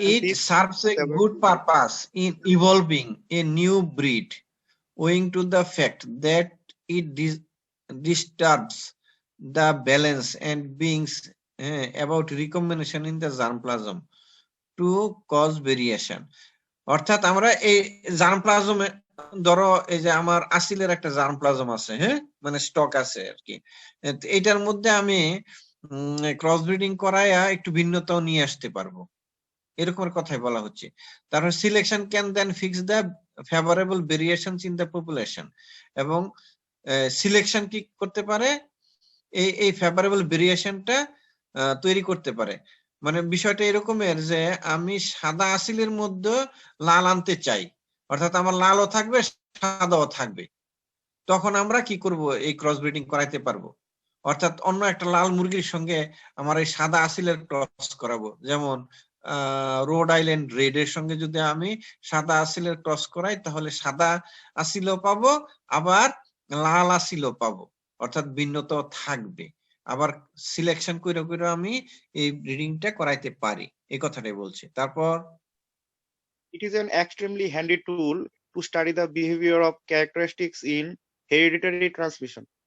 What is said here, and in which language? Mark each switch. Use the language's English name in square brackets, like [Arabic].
[English] it serves a good purpose in evolving a new breed, owing to the fact that it disturbs the balance and brings about recombination in the germplasm to cause variation. [Bangla] অর্থাৎ আমরা এই জার্মপ্লাজমে, ধরো এই যে আমার আসিলের একটা germplasm আছে, হ্যাঁ, মানে স্টক আছে আর কি, এটার মধ্যে আমি ক্রস ব্রিডিং করায়া একটু ভিন্নতাও নিয়ে আসতে পারবো, এরকমের কথাই বলা হচ্ছে। তারপর [English] selection can then fix the favourable variations in the population, [Bangla] এবং সিলেকশন কি করতে পারে, এই ফেভারেবল ভেরিয়েশনটা তৈরি করতে পারে। মানে বিষয়টা এরকমের যে আমি সাদা আসিলের মধ্যে লাল আনতে চাই, অর্থাৎ আমার লালও থাকবে সাদাও থাকবে, তখন আমরা কি করব, এই ক্রস ব্রিডিং করাইতে পারবো। অর্থাৎ অন্য একটা লাল মুরগির সঙ্গে আমার এই সাদা আসিলের ক্রস করাবো, যেমন রোড আইল্যান্ড রেড এর সঙ্গে যদি আমি সাদা আসিলের ক্রস করাই, তাহলে সাদা আসিলও পাবো, আবার লাল আসিলও পাবো, অর্থাৎ ভিন্নতা থাকবে। আবার সিলেকশন কইরা কইরা আমি এই ব্রিডিংটা করাইতে পারি, এই কথাটাই বলছি। তারপর [English] it is an extremely handy tool to study the behavior of characteristics in hereditary transmission.